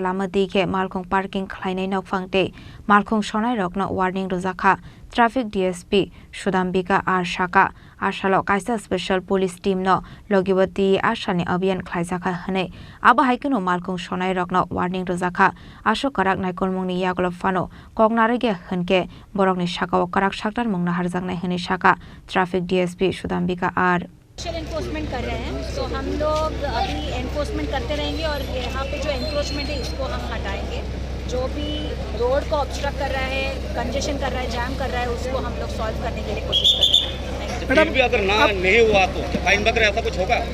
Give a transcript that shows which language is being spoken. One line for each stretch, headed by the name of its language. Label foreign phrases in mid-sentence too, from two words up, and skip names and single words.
Kok Borok: Lama Dike Malkhong Parking Khlainai Nokfangte Malkhong Sonai Rokno warning Rajakhor Traffic DSP Sudambika R Shaka Ashalo Kaisa Special Police Team no Logibati Ashani Abhiyan Khlaijaka Hane Aba Haikeno Malkhong Sonai Rokno warning Rajakhor Asho Karak Naikolmungni Yaglop Fano Kognarege Hunke Borokni Shaka Karak Shaktar Mungna Harjaknai Hane Shaka Traffic DSP Sudambika R
Hindi: एनफोर्समेंट कर रहे हैं तो हम लोग अभी एनफोर्समेंट करते रहेंगे और यहाँ पे जो एंक्रोचमेंट है इसको हम हटाएंगे जो भी रोड को ऑब्स्ट्रक्ट कर रहा है कंजेशन कर रहा है जैम कर रहा है उसको हम लोग सॉल्व करने के लिए कोशिश कर रहे हैं। मैडम भी अगर ना नहीं हुआ तो फाइन वगैरह ऐसा कुछ होगा?